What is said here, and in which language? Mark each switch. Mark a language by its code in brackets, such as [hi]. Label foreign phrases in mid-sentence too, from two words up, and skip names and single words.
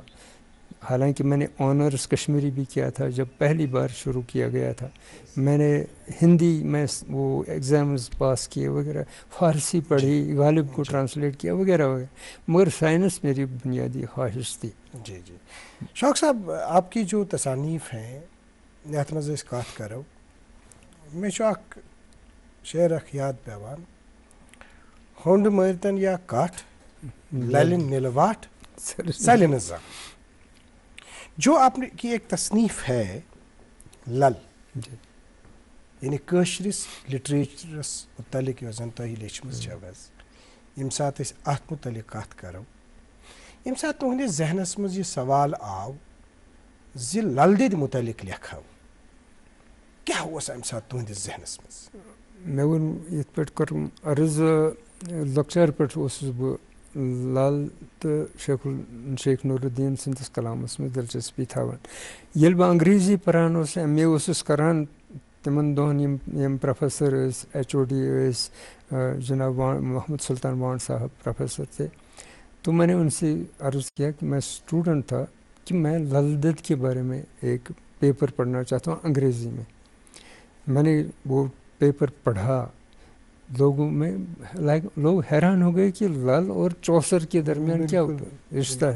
[ur] حالانکہ میں نے آنرس کشمیری بھی کیا تھا جب پہلی بار شروع کیا گیا تھا. میں نے ہندی میں وہ ایگزامز پاس کیے وغیرہ, فارسی پڑھی, غالب کو ٹرانسلیٹ کیا وغیرہ وغیرہ, مگر سائنس میری بنیادی خواہش تھی. جی جی شوق صاحب, آپ کی جو تصانیف ہیں [ks] یتھ مز أسۍ کتھ کرو, مےٚ چھُ اکھ شعر اکھ یاد پیوان, ہونڈ مٲرتن یا کٹھ للہِ نِلہٕ وٹھ ژلہِ نہٕ زانٛہہ. [ur] جو آپ کی ایک تصنیف ہے [ks] لل, یعنی کٲشرِس لٹریچرس متعلق یۄس زن تۄہہِ لیچھمٕژ چھو حظ, ییٚمہِ ساتہٕ أسۍ اتھ متعلق کتھ کرو, ییٚمہِ ساتہٕ تُہنٛدِس ذہنس منٛز یہِ سوال آو زِ لل دٮ۪دِ متعلق لیکھو, کیٛاہ اوس امہِ ساتہٕ تُہنٛدِس ذہنس منٛز؟ مےٚ ووٚن یِتھ پٲٹھۍ کوٚرُم عرض, لۄکچار پٮ۪ٹھ اوسُس بہٕ لل تہٕ شیخ نور الدیٖن سٕنٛدِس کلامس منٛز دلچسپی تھاوان. ییٚلہِ بہٕ انگریزی پران اوسُس, ایم اے اوسُس کران تِمن دۄہن یِم پروفیسر ٲسۍ, ایچ او ڈی ٲسۍ, [ur] جناب محمد سلطان وانڈ صاحب پروفیسر تھے, تو میں نے ان سے عرض کیا کہ میں اسٹوڈنٹ تھا کہ میں لل دید کے بارے میں ایک پیپر پڑھنا چاہتا ہوں انگریزی میں. میں نے وہ پیپر پڑھا, لوگوں میں لوگ حیران ہو گئے کہ لل اور چوسر کے درمیان کیا رشتہ ہے.